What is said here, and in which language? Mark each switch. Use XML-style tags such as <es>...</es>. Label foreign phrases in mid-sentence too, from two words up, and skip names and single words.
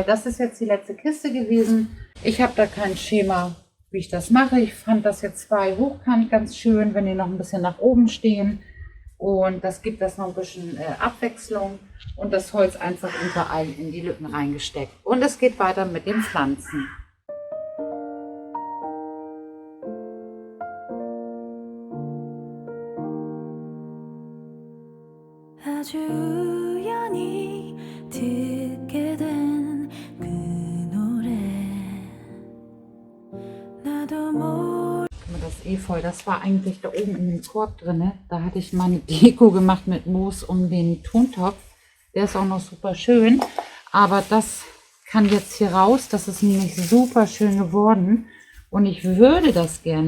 <de>Das ist jetzt die letzte Kiste gewesen. Ich habe da kein Schema, wie ich das mache. Ich fand das jetzt 2 hochkant ganz schön, wenn die noch ein bisschen nach oben stehen. Und das gibt das noch ein bisschen Abwechslung. Und das Holz einfach überall in die Lücken reingesteckt. Und es geht weiter mit den Pflanzen.</de> <ko>우연히 듣게 된 그 노래 나도</ko> <de>Das Efeu, das war eigentlich da oben in dem Korb drin. Da hatte ich meine Deko gemacht mit Moos um den Tontopf. Der ist auch noch super schön. Aber das kann jetzt hier raus. Das ist nämlich super schön geworden. Und ich würde das gerne.</de>